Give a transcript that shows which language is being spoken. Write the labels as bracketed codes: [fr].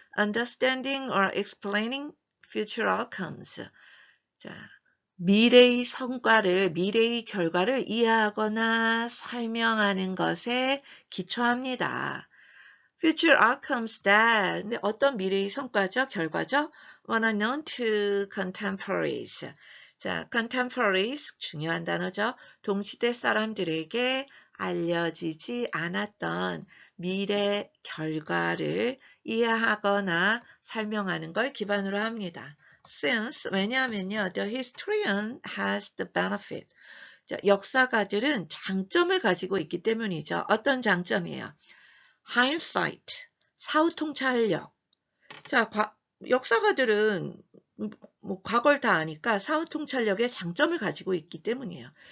[en] Understanding or explaining future outcomes. [ko] 자, 미래의 성과를, 미래의 결과를 이해하거나 설명하는 것에 기초합니다. [en] Future outcomes that, [ko] 근데 어떤 미래의 성과죠? 결과죠? [en] What are known to contemporaries. [ko] 자, contemporaries, 중요한 단어죠. 동시대 사람들에게 알려지지 않았던 미래 결과를 이해하거나 설명하는 걸 기반으로 합니다. [en] Since, [ko] 왜냐하면요, [en] the historian has the benefit. [ko] 자, 역사가들은 장점을 가지고 있기 때문이죠. 어떤 장점이에요? hindsight, 사후통찰력. 자, 역사가들은 뭐 과거를 다 아니까 사후통찰력의 장점을 가지고 있기 때문이에요.